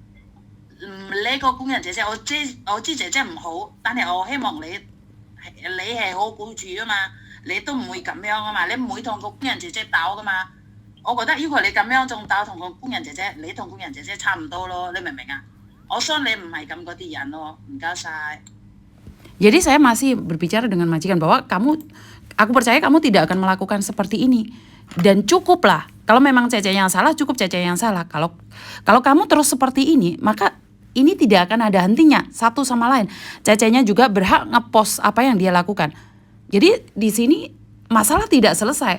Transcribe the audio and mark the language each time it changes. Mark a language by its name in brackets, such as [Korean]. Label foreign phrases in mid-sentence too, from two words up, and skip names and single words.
[Cantonese] 呢個工人姐姐，我知姐姐唔好，但係我希望你係好僱主啊嘛，你都唔會咁樣啊嘛，你唔會同個工人姐姐鬥噶嘛。我覺得如果你咁樣仲鬥同個工人姐姐，你同工人姐姐差唔多咯，你明唔明啊？我相信你唔係咁嗰啲人咯，唔該晒。 [Indonesian] Jadi saya masih berbicara dengan majikan bahwa aku percaya kamu tidak akan melakukan seperti ini. Dan cukuplah, kalau memang Cece yang salah, cukup Cece yang salah. Kalau kamu terus seperti ini, maka ini tidak akan ada hentinya satu sama lain. Cecenya juga berhak ngepost apa yang dia lakukan. Jadi di sini masalah tidak selesai.